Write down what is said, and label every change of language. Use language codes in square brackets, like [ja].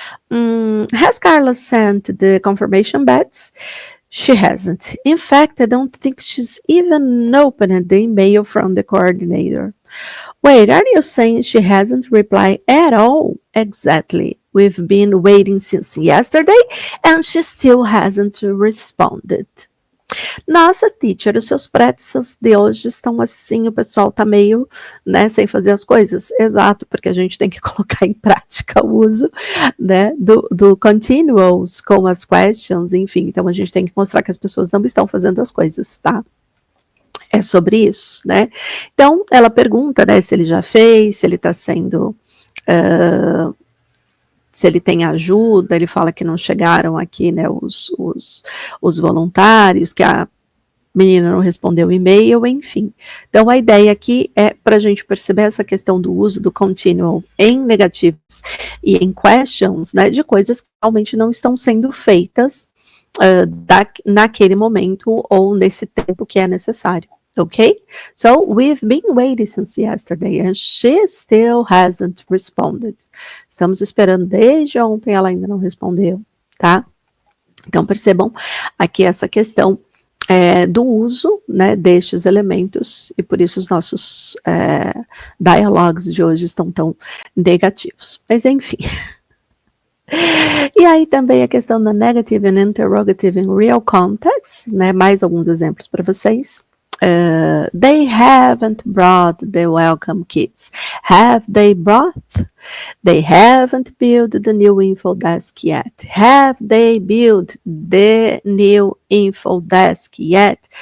[en] Has Carla sent the confirmation badges? She hasn't. In fact, I don't think she's even opened the email from the coordinator. Wait, are you saying she hasn't replied at all? Exactly. We've been waiting since yesterday and she still hasn't responded. [pt] Nossa, teacher, os seus pretzels de hoje estão assim, o pessoal tá meio, né, sem fazer as coisas. Exato, porque a gente tem que colocar em prática o uso, né, do continuous com as questions, enfim. Então, a gente tem que mostrar que as pessoas não estão fazendo as coisas, tá? É sobre isso, né? Então, ela pergunta, né, se ele já fez, se ele está sendo... se ele tem ajuda, ele fala que não chegaram aqui, né, os voluntários, que a menina não respondeu o e-mail, enfim. Então, a ideia aqui é para a gente perceber essa questão do uso do continual em negativos e em questions, né, de coisas que realmente não estão sendo feitas naquele momento ou nesse tempo que é necessário. Okay? [en] So, we've been waiting since yesterday and she still hasn't responded. [pt] Estamos esperando desde ontem, ela ainda não respondeu, tá? Então, percebam aqui essa questão do uso, né, destes elementos, e por isso os nossos dialogues de hoje estão tão negativos. Mas, enfim. E aí também a questão da [en] negative and interrogative in real context, [pt] né, mais alguns exemplos para vocês. [en] They haven't brought the welcome kits. Have they brought? They haven't built the new info desk yet. Have they built the new info desk yet?